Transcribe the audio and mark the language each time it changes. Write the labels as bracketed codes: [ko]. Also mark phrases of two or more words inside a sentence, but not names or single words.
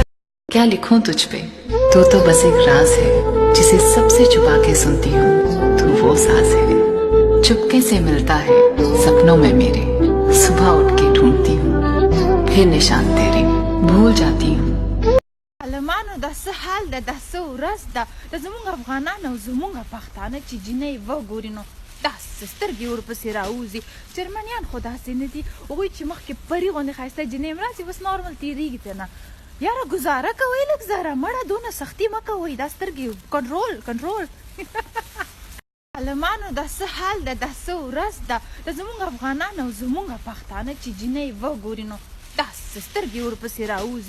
[hi] क्या लिखूं तुझ पे तो बस एक राज है जिसे सबसे छुपा के सुनती हूँ. तू वो साज है चुपके से मिलता है सपनों में मेरे. सुबह उठ के ढूंढती हूँ फिर निशान तेरे भूल जाती हूँ. [ps] عالمانو دا څه حال ده دا څه ورځ ده د زموږ افغانان او زموږ پښتانه چې جینۍ وګوري نو داسې سترګې ورپسې راوځي. جرمنیان خو داسې نه دي هغوی چې مخکې پري غوندې ښایسته جینۍ هم راسي بس نارمل تېرېږي ترې نه. یاره ګزاره کوئ لږ زره مړه دونه سختي مه کوئ دا سترګې کنټرول عالمانو دا څه حال ده دا څه ورځ ده د زموږ افغانان او زموږ پښتانه چې جینۍ وګوري نو داسې سترګې ورپسې راوځي.